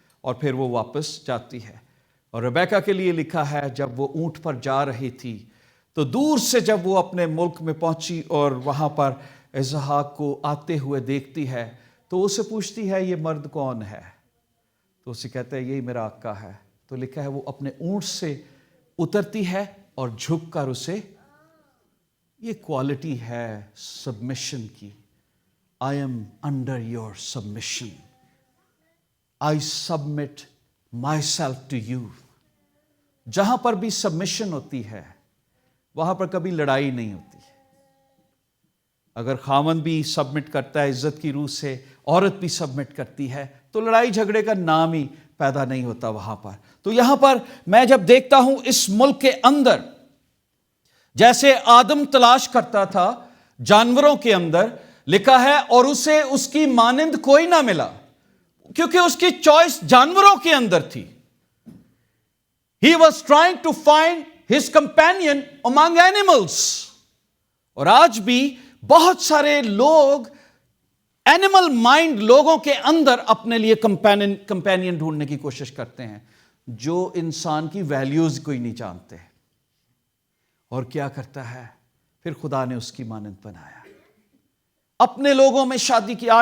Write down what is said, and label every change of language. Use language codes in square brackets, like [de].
[ur] اور پھر وہ واپس جاتی ہے. اور ریبیکا کے لیے لکھا ہے جب وہ اونٹ پر جا رہی تھی تو دور سے جب وہ اپنے ملک میں پہنچی اور وہاں پر اسحاق کو آتے ہوئے دیکھتی ہے تو اسے پوچھتی ہے یہ مرد کون ہے؟ تو اسے کہتا ہے یہی میرا آقا ہے. تو لکھا ہے وہ اپنے اونٹ سے اترتی ہے اور جھک کر اسے, یہ کوالٹی ہے سبمیشن کی. [en] I am under your submission. I submit myself to you. [ur] جہاں پر بھی سبمیشن ہوتی ہے وہاں پر کبھی لڑائی نہیں ہوتی. اگر خاوند بھی سبمٹ کرتا ہے عزت کی روح سے, عورت بھی سبمٹ کرتی ہے, تو لڑائی جھگڑے کا نام ہی پیدا نہیں ہوتا وہاں پر. تو یہاں پر میں جب دیکھتا ہوں اس ملک کے اندر جیسے آدم تلاش کرتا تھا جانوروں کے اندر, لکھا ہے اور اسے اس کی مانند کوئی نہ ملا, کیونکہ اس کی چوائس جانوروں کے اندر تھی. [en] He was trying to find his companion among animals. [ur] اور آج بھی بہت سارے لوگ اینیمل مائنڈ لوگوں کے اندر اپنے لیے کمپینین ڈھونڈنے کی کوشش کرتے ہیں جو انسان کی ویلیوز کوئی نہیں جانتے. اور کیا کرتا ہے پھر خدا نے اس کی مانند بنایا, اپنے لوگوں میں شادی کی.